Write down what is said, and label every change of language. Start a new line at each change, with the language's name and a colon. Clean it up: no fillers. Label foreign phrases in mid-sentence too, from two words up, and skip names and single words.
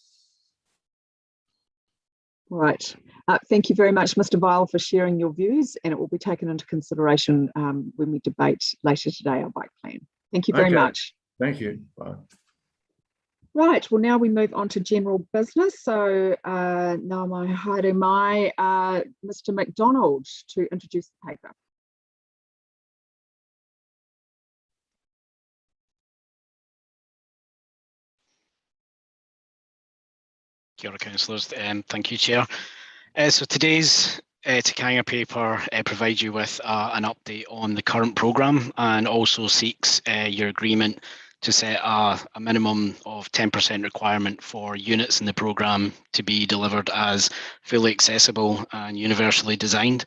English: Right. Thank you very much, Mr. Vile, for sharing your views, and it will be taken into consideration when we debate later today our bike plan. Thank you very much. Thank you. Bye. Right, well, now we move on to general business. So now my
Māori: haere mai,
English: Mr. McDonald to introduce the paper.
Māori: Kia ora,
English: councillors. Thank you, Chair. So today's Tikanga paper provides you with an update on the current programme and also seeks your agreement to set a minimum of 10% requirement for units in the programme to be delivered as fully accessible and universally designed.